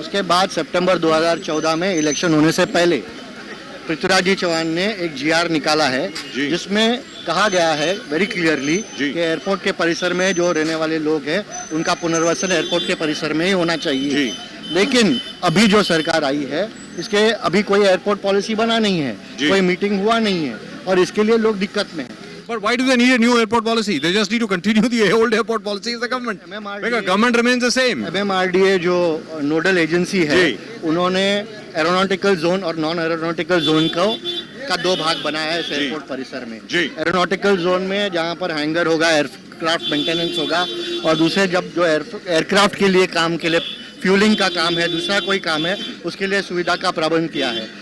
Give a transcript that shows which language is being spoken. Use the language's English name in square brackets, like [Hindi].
[Hindi] उसके बाद सितंबर 2014 में इलेक्शन होने से पहले पृथ्वीराज जी चौहान ने एक जीआर निकाला है जिसमें कहा गया है [English] very clearly [Hindi] कि एयरपोर्ट के परिसर में जो रहने वाले लोग हैं उनका पुनर्वसन एयरपोर्ट के परिसर में ही होना चाहिए। लेकिन अभी जो सरकार आई है इसके अभी कोई एयरपोर्ट पॉलिसी बना नहीं है, कोई मीटिंग हुआ नहीं है और इसके लिए लोग दिक्कत में हैं। [English] But why do they need a new airport policy? They just need to continue the old airport policy of the government. Because government remains the same. [Hindi] MMRDA जो नोडल एजेंसी है उन्होंने एरोनॉटिकल जोन और non aeronautical zone का 2 भाग बनाया है इस airport परिसर में। एरोनॉटिकल जोन में जहाँ पर हैंगर होगा, एयरक्राफ्ट मेंटेनेंस होगा और दूसरे जब जो एयरक्राफ्ट के लिए काम के लिए फ्यूलिंग का काम है, दूसरा कोई काम है, उसके लिए सुविधा का प्रबंध किया है।